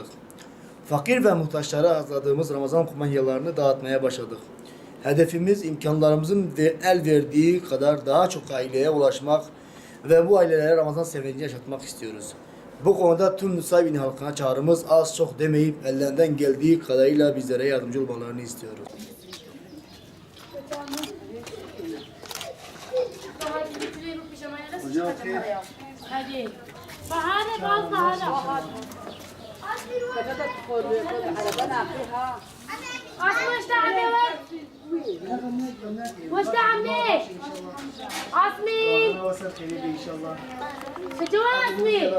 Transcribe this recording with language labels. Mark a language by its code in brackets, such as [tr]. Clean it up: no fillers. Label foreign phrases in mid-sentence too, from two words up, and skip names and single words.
[tr] Fakir ve muhtaçlara hazırladığımız Ramazan kumanyalarını dağıtmaya başladık. Hedefimiz imkanlarımızın el verdiği kadar daha çok aileye ulaşmak ve bu ailelere Ramazan sevincini yaşatmak istiyoruz. Bu konuda tüm Nusaybin halkına çağrımız az çok demeyip ellerinden geldiği kadarıyla bizlere yardımcı olmalarını istiyoruz. [ar] هذه فهذا بعض هذا وش تعمل وش تعمل عصمي شو عصمي